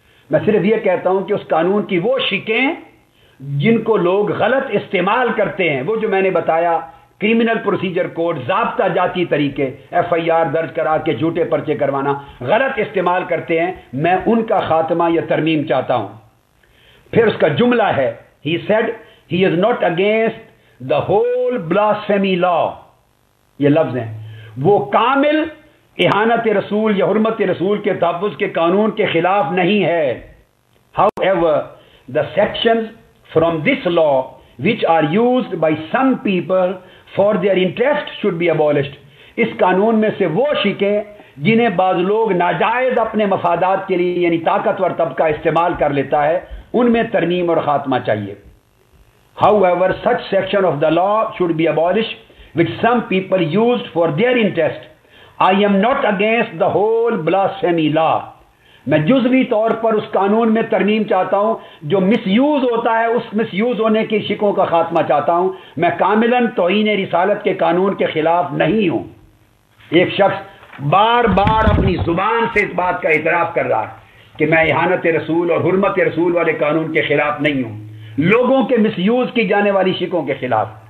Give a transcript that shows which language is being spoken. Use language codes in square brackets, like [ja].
[ur] میں صرف یہ کہتا ہوں کہ اس قانون کی وہ شکیں جن کو لوگ غلط استعمال کرتے ہیں، وہ جو میں نے بتایا، کرمنل پروسیجر کوڈ، ضابطہ جاتی طریقے، FIR درج کرا کے جھوٹے پرچے کروانا، غلط استعمال کرتے ہیں، میں ان کا خاتمہ یا ترمیم چاہتا ہوں. پھر اس کا جملہ ہے [en] he said he is not against the whole blasphemy law. [ur] یہ لفظ ہیں، وہ کامل اہانت رسول یا حرمت رسول کے تحفظ کے قانون کے خلاف نہیں ہے. [en] However, the sections from this law which are used by some people for their interest should be abolished. [ur] اس قانون میں سے وہ شکیں جنہیں بعض لوگ ناجائز اپنے مفادات کے لیے یعنی طاقتور طبقہ استعمال کر لیتا ہے، ان میں ترمیم اور خاتمہ چاہیے. [en] However, such section of the law should be abolished which some people used for their interest. I am not against the whole blasphemy law. [ur] میں جزوی طور پر اس قانون میں ترمیم چاہتا ہوں جو مس یوز ہوتا ہے، اس مس یوز ہونے کی شکوں کا خاتمہ چاہتا ہوں. میں کاملاً توہین رسالت کے قانون کے خلاف نہیں ہوں. ایک شخص بار بار اپنی زبان سے اس بات کا اعتراف کر رہا ہے کہ میں اہانت رسول اور حرمت رسول والے قانون کے خلاف نہیں ہوں، لوگوں کے مس یوز کی جانے والی شکوں کے خلاف.